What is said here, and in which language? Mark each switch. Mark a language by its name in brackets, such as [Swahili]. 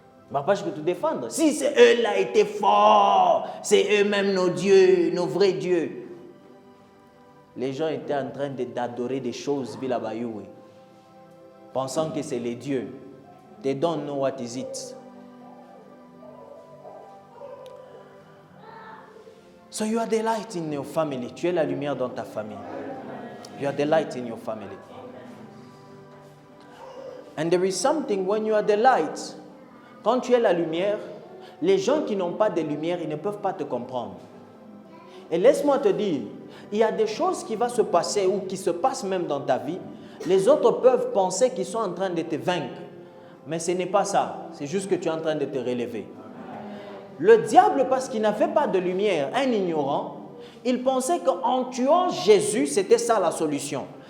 [French] Papa, je peux te défendre. Si c'est eux là étaient forts, c'est eux-mêmes nos dieux, nos vrais dieux. Les gens étaient en train d'adorer des choses, pensant que c'est les dieux. [English] They don't know what is it. So you are the light in your family. [French] Tu es la lumière dans ta famille. [English] You are the light in your family. And there is something when you are the light. [French] Quand tu es la lumière, les gens qui n'ont pas de lumière, ils ne peuvent pas te comprendre. Et laisse-moi te dire, il y a des choses qui vont se passer ou qui se passent même dans ta vie. Les autres peuvent penser qu'ils sont en train de te vaincre. Mais ce n'est pas ça. C'est juste que tu es en train de te relever. Le diable, parce qu'il n'avait pas de lumière, un ignorant, il pensait qu'en tuant Jésus, c'était ça la solution.